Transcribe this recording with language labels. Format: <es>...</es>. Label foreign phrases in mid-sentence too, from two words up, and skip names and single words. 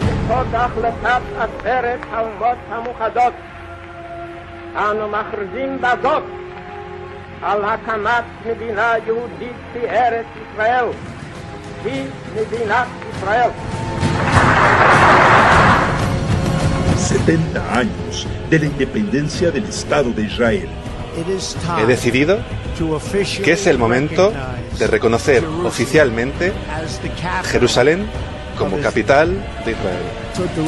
<he>בעקבות החלטת עצרת האומות המאוחדות אנו מכריזים בזאת על הקמת מדינה יהודית בארץ ישראל, היא מדינת ישראל.</he> <es>70 años de la independencia del Estado de Israel. He decidido que es el momento de reconocer oficialmente Jerusalén como capital de Israel.</es>